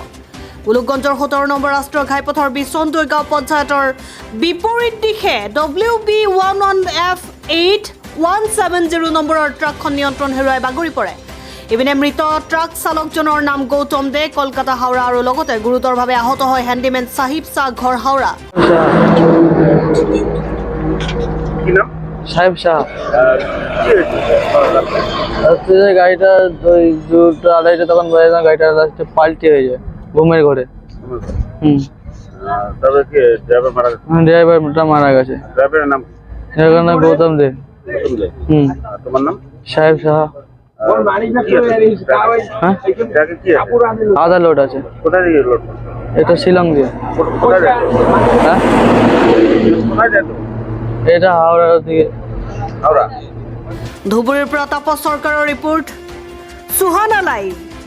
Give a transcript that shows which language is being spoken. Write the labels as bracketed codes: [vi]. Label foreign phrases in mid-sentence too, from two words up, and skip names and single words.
[as] গোলকগঞ্জৰ 17 নম্বৰ ৰাষ্ট্ৰীয় ঘাইপথৰ বিচন্দৈ গাঁও পঞ্চায়তৰ বিপৰীত দিশে WB11F8170 নম্বৰৰ ট্ৰাকখন নিয়ন্ত্ৰণ হেৰুৱাই বাগৰি পৰে। ইপিনে মৃত ট্ৰাক চালকজনৰ নাম গৌতম দে, কলকাতা হাওৰা, আৰু লগতে গুৰুতৰভাৱে আহত হয় হেণ্ডিমেন সাহিব শাহ, ঘৰ হাওৰা। [bn] সাহেব শাহ গাড়িটা দুটো আড়াইটা তখন বোঝা যায় গাড়িটা লাস্টে পাল্টি হয়ে যায় ঘুমের ঘরে। তবে কি ড্রাইভার মারা গেছে? ড্রাইভারটা মারা গেছে। ড্রাইভারের নাম? এর নাম গৌতম দে। তোমার নাম? সাহেব শাহ। আধা লোড আছে। কোথায় দিয়ে লোড? এটা শিলং দিয়ে। কোথায় যায়? হ্যাঁ, কোথায় যায়? এটা হাওড়ার দিকে। হাওড়া। [as] ধুবুৰীৰ পৰা তাপস চৰকাৰৰ ৰিপৰ্ট, সুহানা লাইভ।